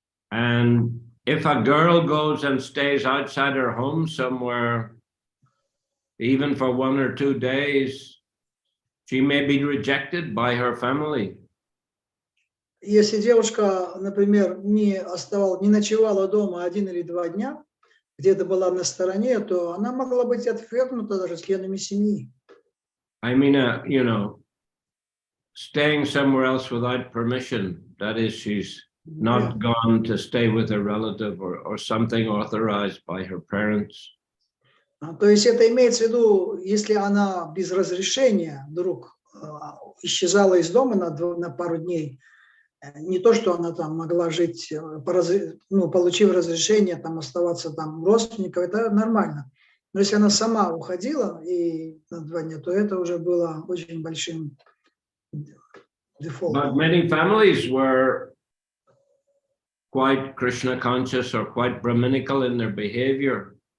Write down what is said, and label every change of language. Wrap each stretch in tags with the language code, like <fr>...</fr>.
<en>And if a girl goes and stays outside her home somewhere, even for 1 or 2 days, she may be rejected by her family.</en> <ru>Если девушка, например, не ночевала дома 1 или 2 дня, где-то была на стороне, то она могла быть отвергнута даже членами семьи.</ru> <en>I mean, staying somewhere else without permission, that is, she's not gone to stay with a relative or something authorized by her parents.</en> <ru>То есть это имеется в виду, если она без разрешения вдруг исчезала из дома на пару дней, не то, что она там могла жить, получив разрешение там оставаться там у родственников, это нормально. Но если она сама уходила и на 2 дня, то это уже было очень большим дефолтом.</ru> <en>But many families were quite Krishna conscious or quite Brahminical in their behavior.</en>